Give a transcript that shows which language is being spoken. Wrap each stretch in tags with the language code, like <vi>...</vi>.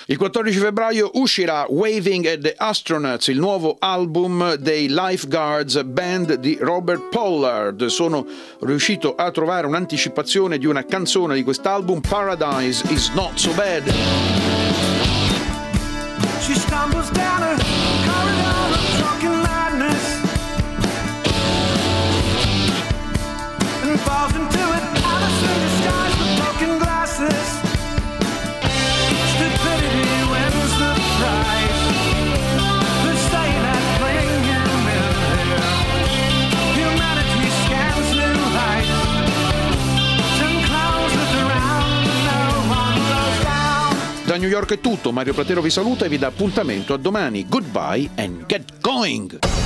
<it>Il 14 febbraio uscirà Waving at the Astronauts, il nuovo album dei Lifeguards Band di Robert Pollard. Sono riuscito a trovare un'anticipazione di una canzone di quest'album, Paradise is Not So Bad.</it> <en>She stumbles down a corridor of drunken madness and falls into a palace in disguise with broken glasses. Stupidity wins the prize. The sight that playing him in there. Humanity scans new heights. Ten clowns look around, no one goes down.</en> <it>Da New York è tutto, Mario Platero vi saluta e vi dà appuntamento a domani.</it> <en>Goodbye and get going!</en>